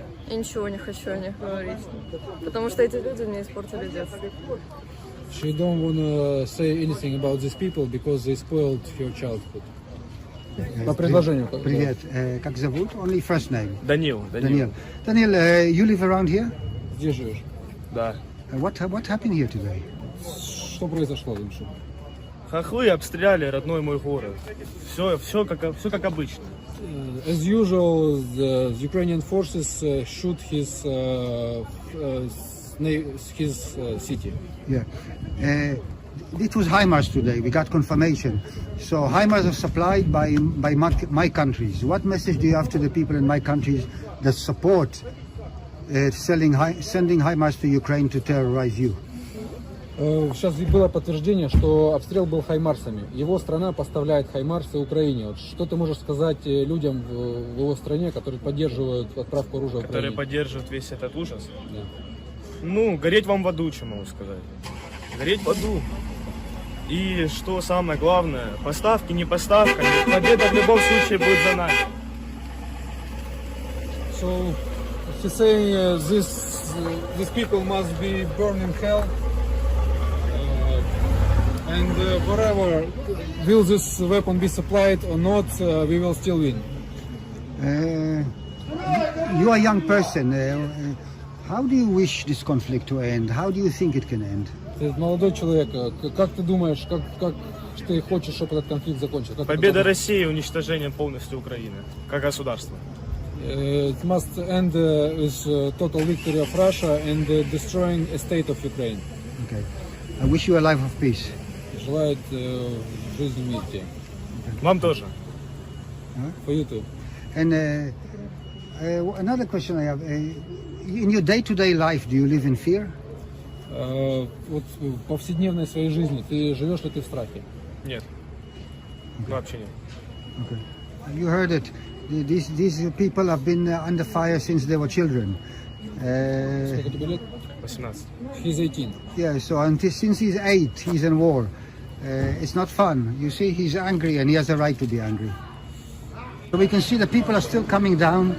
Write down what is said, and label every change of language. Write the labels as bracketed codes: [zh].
[ru] Я ничего не хочу о них говорить, потому что эти люди мне испортили детство. [en] She don't wanna say anything about these people because they spoiled her childhood. [ru] По предложению. Привет. Как зовут? [en] Only first name. [ru] Данил. [en] Daniel, you live around here? [ru] Здесь живешь? Да. [en] What happened here today? [ru] Что произошло, Димша? Хохлы обстреляли родной мой город. Все как обычно. [en] As usual, the Ukrainian forces shoot his city. Yeah. It was HIMARS today. We got confirmation. So HIMARS are supplied by my countries. What message do you have to the people in my countries that support sending HIMARS to Ukraine to terrorize you? [ru] Сейчас было подтверждение, что обстрел был хаймарсами. Его страна поставляет хаймарсы Украине. Вот что ты можешь сказать людям в его стране, которые поддерживают отправку оружия в Украине? Которые поддерживают весь этот ужас? Да. Ну, гореть вам в аду, что могу сказать. Гореть в аду. И что самое главное, поставки, не поставка, победа в любом случае будет за нами. [en] So he's saying these people must be burned in hell. And whatever, will this weapon be supplied or not, we will still win. You are a young person. How do you wish this conflict to end? How do you think it can end? [ru] Ты молодой человек. Как ты думаешь, как ты хочешь, чтобы этот конфликт закончился? Победа России и уничтожение полностью Украины, как государства. [en] It must end with total victory of Russia and destroying a state of Ukraine. Okay. I wish you a life of peace. [ru] Желает жизни в мире. Вам тоже. [en] For you too. And another question I have. In your day-to-day life, do you live in fear? [ru] Вот в повседневной своей жизни ты живешь ли ты в страхе? Нет. Вообще нет. [en] Okay. You heard it. These people have been under fire since they were children. [ru] Сколько тебе лет? 18. [en] He's 18. Yeah, so since he's 8, he's in war. It's not fun. You see, he's angry and he has a right to be angry. So we can see the people are still coming down.